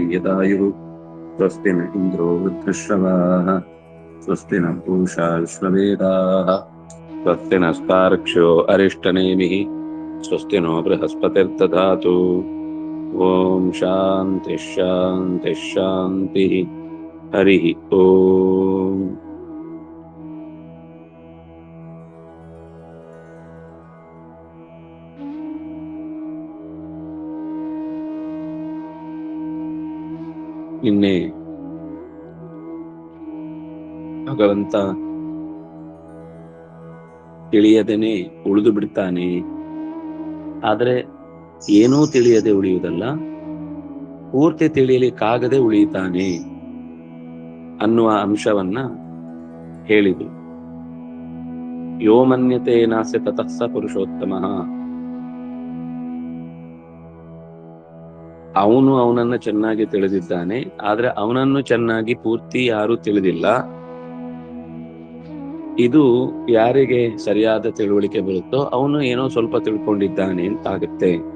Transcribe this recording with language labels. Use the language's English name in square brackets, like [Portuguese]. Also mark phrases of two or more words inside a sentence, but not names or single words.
[Sanskrit] यदायुः स्वस्ति न इन्द्रो वृद्धश्रवाः स्वस्ति न पूषा विश्ववेदाः स्वस्ति नस्तार्क्ष्यो अरिष्टनेमिः स्वस्ति नो बृहस्पतिर्दधातु ओम शांति शांति शांति हरि ओम। [Kannada] ನಿನ್ನೆ ಭಗವಂತ ತಿಳಿಯದೇನೆ ಉಳಿದು ಬಿಡ್ತಾನೆ, ಆದ್ರೆ ಏನೂ ತಿಳಿಯದೆ ಉಳಿಯುವುದಲ್ಲ, ಪೂರ್ತಿ ತಿಳಿಯಲಿಕ್ಕಾಗದೆ ಉಳಿಯುತ್ತಾನೆ ಅನ್ನುವ ಅಂಶವನ್ನ ಹೇಳಿದ್ರು. [Sanskrit] ಯೋ ಮನ್ಯತೆ ನಾಸ್ಯ ತತಃ ಸ ಪುರುಷೋತ್ತಮಃ. [Kannada] ಅವನು ಅವನನ್ನ ಚೆನ್ನಾಗಿ ತಿಳಿದಿದ್ದಾನೆ, ಆದ್ರೆ ಅವನನ್ನು ಚೆನ್ನಾಗಿ ಪೂರ್ತಿ ಯಾರು ತಿಳಿದಿಲ್ಲ. ಇದು ಯಾರಿಗೆ ಸರಿಯಾದ ತಿಳುವಳಿಕೆ ಬರುತ್ತೋ ಅವನು ಏನೋ ಸ್ವಲ್ಪ ತಿಳ್ಕೊಂಡಿದ್ದಾನೆ ಅಂತಾಗುತ್ತೆ.